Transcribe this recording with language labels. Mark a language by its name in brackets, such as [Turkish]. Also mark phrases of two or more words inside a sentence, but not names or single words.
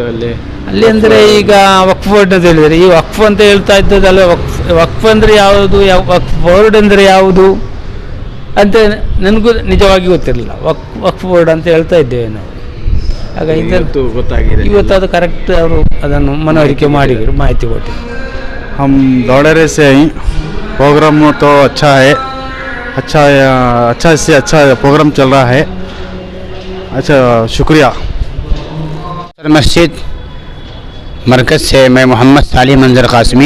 [Kannada] ಅಲ್ಲಿ ಅಂದರೆ ಈಗ ವಕ್ಫ್ ಬೋರ್ಡ್ ಅಂತ ಹೇಳಿದರೆ, ಈ ವಕ್ಫ್ ಅಂತ ಹೇಳ್ತಾ ಇದ್ದದಲ್ಲ, ವಕ್ಫ್ ಅಂದರೆ ಯಾವುದು, ವಕ್ಫ್ ಬೋರ್ಡ್ ಅಂದರೆ ಯಾವುದು ಅಂತ ನನಗೂ ನಿಜವಾಗಿ ಗೊತ್ತಿರಲಿಲ್ಲ. ವಕ್ಫ್ ಬೋರ್ಡ್ ಅಂತ ಹೇಳ್ತಾ ಇದ್ದೇವೆ ನಾವು. ಆಗ ಇವತ್ತು ಗೊತ್ತಾಗಿದೆ. ಇವತ್ತು ಅದು ಕರೆಕ್ಟ್ ಅವರು ಅದನ್ನು ಮನವರಿಕೆ ಮಾಡಿದರು, ಮಾಹಿತಿ ಕೊಟ್ಟರು. [Hindi] हम दौड़े से ही प्रोग्राम तो अच्छा है, अच्छा से अच्छा प्रोग्राम चल रहा है। अच्छा, शुक्रिया। मस्जिद मरकज़ से मैं मोहम्मद सालिम मंजर कासमी।